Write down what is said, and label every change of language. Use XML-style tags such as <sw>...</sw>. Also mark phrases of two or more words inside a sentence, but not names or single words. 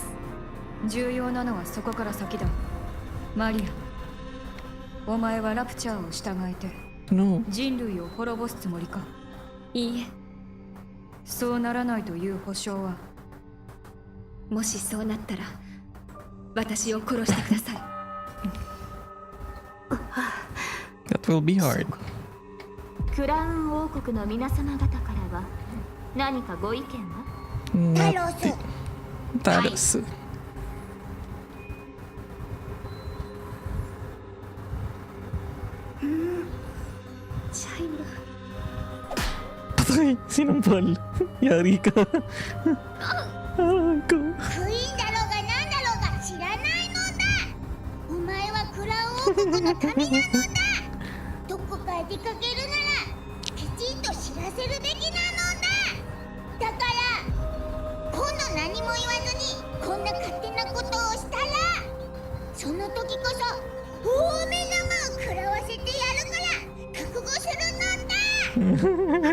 <ja>重要なのはそこから先だ。マリア、お前はラプチャーを従えて</ja> <en>No.</en> <ja>人類を滅ぼすつもりか？いいえ、そうならないという保証は。もしそうなったら私を殺してください。</ja> <en>That will be hard.</en> <ja>クラウン王国の皆様方からは何かご意見は？</ja> <en>Nothing. Taros.</en> <ja>チャイム、</ja> <tl>Patay! Sinampal! Yari ka! Alam ko.</tl> <ja>クイーンだろうが何だろうが知らないのだ。お前はクラウン王国の民なのだ。どこかへ出かけるならきちんと知らせるべきなのだ。だから今度何も言わずにこんな勝手なことをしたら、その時こそ大目玉を食らわせてやるから覚悟するのだ。</ja>